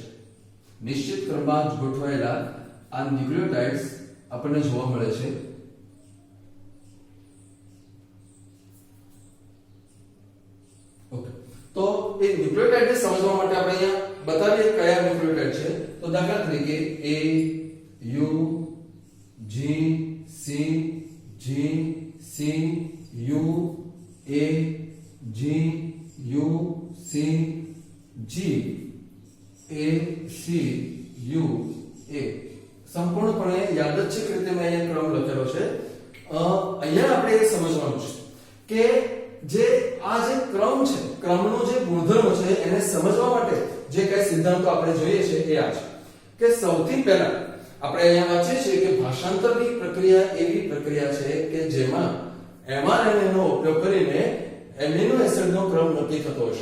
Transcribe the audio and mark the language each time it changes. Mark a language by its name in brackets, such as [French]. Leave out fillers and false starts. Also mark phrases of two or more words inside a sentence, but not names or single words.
[Gujarati] નિશ્ચિત ક્રમમાં ગોઠવાયેલા આ ન્યુક્લિયોટાઇડ્સ આપણને જોવા મળે છે. ઓકે, તો દાખલા તરીકે A U G C G C U A G U C G A C U A સંપૂર્ણપણે યાદચ્છિક રીતે મેં અહીંયા ક્રમ લખેલો છે. અહીંયા આપણે એ સમજવાનું છે કે જે આ જે ક્રમ છે, ક્રમનો જે ગુણધર્મ છે એને સમજવા માટે જે કઈ સિદ્ધાંતો આપણે જોઈએ છે એ આ છે કે સૌથી પહેલા આપણે અહીંયા વાંચીએ છીએ કે ભાષાંતરની પ્રક્રિયા એવી પ્રક્રિયા છે કે જેમાં mRNA નો ઉપયોગ કરીને [English] amino acid [Gujarati] નો ક્રમ નક્કી થતો હશે.